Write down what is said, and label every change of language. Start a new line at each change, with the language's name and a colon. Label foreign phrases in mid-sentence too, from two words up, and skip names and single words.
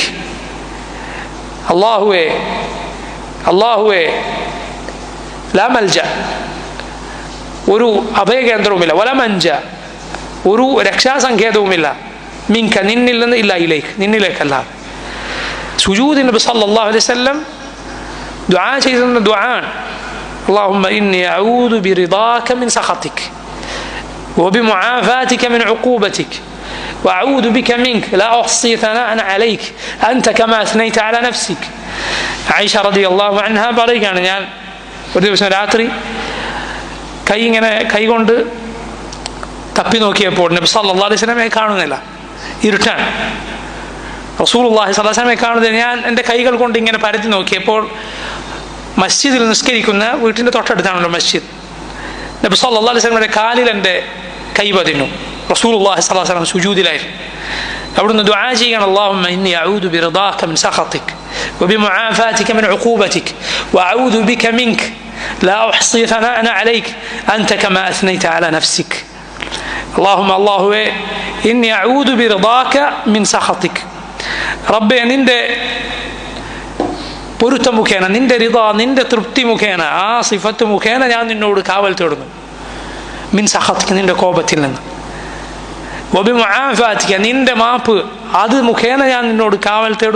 Malayalam: അള്ളാഹുവേ
Arabic: لا ملجأ,
Malayalam: ഒരു അഭയകേന്ദ്രവുമില്ല,
Arabic: ولا منجا,
Malayalam: ഒരു രക്ഷാസങ്കേതവുമില്ല, മിൻക, നിന്നിൽ നിന്ന്,
Arabic: إلا إليك,
Malayalam: നിന്നിലേക്കല്ല. സുജൂദ് നബി
Arabic: صلى الله عليه وسلم
Malayalam: ദുആ ചെയ്യുന്ന ദുആണ്
Arabic: اللهم إني أعوذ برضاك من سخطك وبمعافاتك من عقوبتك وأعوذ بك منك لا أحصي ثناء عليك أنت كما أثنيت على نفسك. عائشة رضي الله عنها
Malayalam: പറയുകയാണ്, ഞാൻ ഒരു ദിവസം രാത്രി കൈ കൊണ്ട് തപ്പി നോക്കിയപ്പോൾ നബി
Arabic: صلى الله عليه وسلم
Malayalam: കാണുന്നില്ല, ഇരുട്ടാണ്. റസൂലുള്ളാഹി
Arabic: صلى الله عليه وسلم
Malayalam: കാണുന്നില്ല. ഞാൻ എൻ്റെ കൈകൾ കൊണ്ട് ഇങ്ങനെ പരത്തി നോക്കിയപ്പോൾ മസ്ജിദിൽ നിസ്കരിക്കുന്ന, വീട്ടിൻ്റെ തൊട്ടടുത്താണല്ലോ മസ്ജിദ്, നബി
Arabic: صلى الله عليه وسلم
Malayalam: കാലിൽ എൻ്റെ കൈ പതിഞ്ഞു. റസൂലുള്ളാഹി
Arabic: صلى الله عليه وسلم
Malayalam: സുജൂദിലായിരുന്നു. അവിടുന്ന് ദുആ ചെയ്യുകയാണ്,
Arabic: اللهم إني أعوذ برضاك من سخطك وبمعافاتك من عقوبتك وأعوذ بك منك لا أحصي ثناء عليك أنت كما أثنيت على نفسك. اللهم إني أعوذ برضاك من سخطك.
Malayalam: റബ്ബേ, നിന്റെ പൊരുത്തം മുഖേന, നിന്റെ റിദ, നിന്റെ തൃപ്തി മുഖേന, ആ സിഫത്ത് മുഖേന ഞാൻ നിന്നോട് കാവൽ തേടുന്നു.
Arabic: من سخطك,
Malayalam: നിന്റെ കോപത്തിൽ നിന്ന്. വബിമുആഫാതിക, നിന്റെ മാപ്പ്, അത് മുഖേന ഞാൻ നിന്നോട് കാവൽ തേടുന്നു.